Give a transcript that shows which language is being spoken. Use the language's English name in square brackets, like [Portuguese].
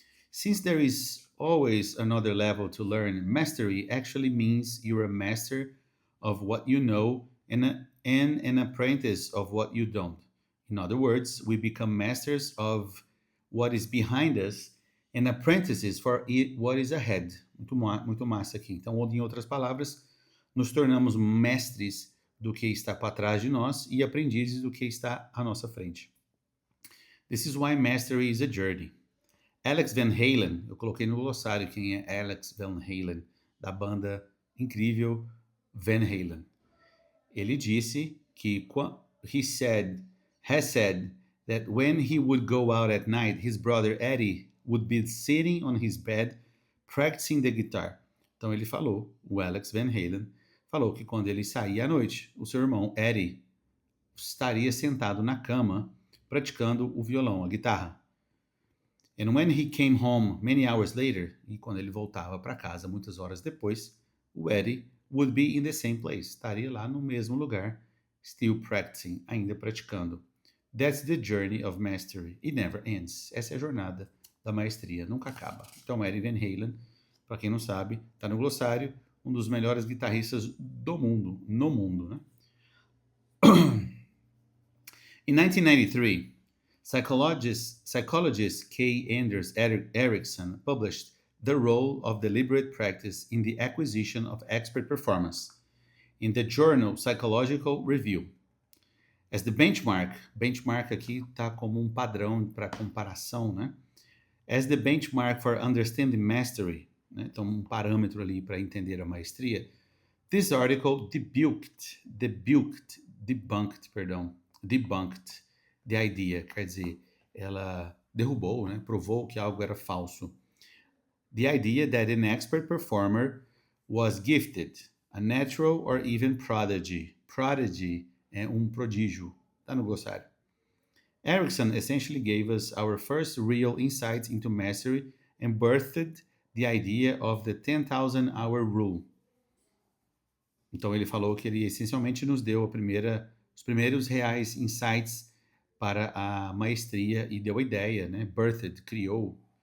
[English] Since there is always another level to learn, mastery actually means you're a master of what you know and an apprentice of what you don't. In other words, we become masters of what is behind us and apprentices for what is ahead. [Portuguese] Muito massa aqui. Então, ou em outras palavras, nos tornamos mestres do que está para trás de nós e aprendizes do que está à nossa frente. [English] This is why mastery is a journey. [Portuguese] Alex Van Halen, eu coloquei no glossário quem é Alex Van Halen, da banda incrível Van Halen. Ele disse que [English] has said that when he would go out at night, his brother Eddie would be sitting on his bed practicing the guitar. [Portuguese] Então ele falou, o Alex Van Halen, falou que quando ele saía à noite, o seu irmão Eddie estaria sentado na cama praticando o violão, a guitarra. [English] And when he came home many hours later, [Portuguese] e quando ele voltava para casa muitas horas depois, [English] o Eddie would be in the same place, [Portuguese] estaria lá no mesmo lugar, [English] still practicing, [Portuguese] ainda praticando. [English] That's the journey of mastery. It never ends. [Portuguese] Essa é a jornada da maestria, nunca acaba. Então, Eddie Van Halen, para quem não sabe, está no glossário, um dos melhores guitarristas do mundo, no mundo, né? [English] In 1993, psychologist K. Anders Ericsson published The Role of Deliberate Practice in the Acquisition of Expert Performance in the journal Psychological Review. As the benchmark [Portuguese] aqui está como um padrão para comparação, né? [English] As the benchmark for understanding mastery, né? [Portuguese] Então um parâmetro ali para entender a maestria. [English] This article debunked the idea, [Portuguese] quer dizer, ela derrubou, né? Provou que algo era falso. [English] The idea that an expert performer was gifted, a natural or even prodigy. [Portuguese] Prodigy é um prodígio, está no glossário. [English] Ericsson essentially gave us our first real insight into mastery and birthed the idea of the 10,000 hour rule. [Portuguese] Então ele falou que ele essencialmente nos deu os primeiros reais insights para a maestria e deu a ideia, né? Birthed, criou,